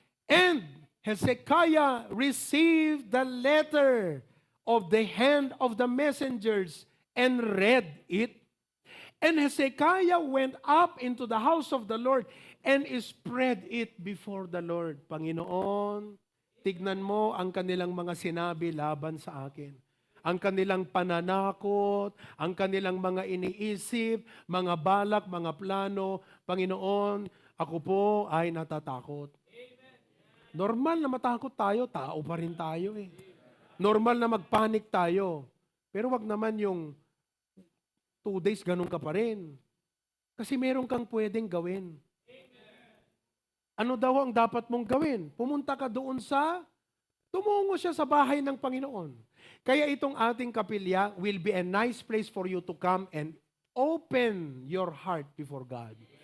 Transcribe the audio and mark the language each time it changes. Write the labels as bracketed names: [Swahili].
[English] And Hezekiah received the letter of the hand of the messengers and read it. And Hezekiah went up into the house of the Lord and spread it before the Lord. [Filipino] Panginoon, tignan mo ang kanilang mga sinabi laban sa akin. Ang kanilang pananakot, ang kanilang mga iniisip, mga balak, mga plano. Panginoon, ako po ay natatakot. Normal na matakot tayo, tao pa rin tayo eh. Normal na magpanik tayo. Pero wag naman yung 2 days ganun ka pa rin. Kasi meron kang pwedeng gawin. Ano daw ang dapat mong gawin? Pumunta ka doon tumungo siya sa bahay ng Panginoon. Kaya itong ating kapilya [English] will be a nice place for you to come and open your heart before God.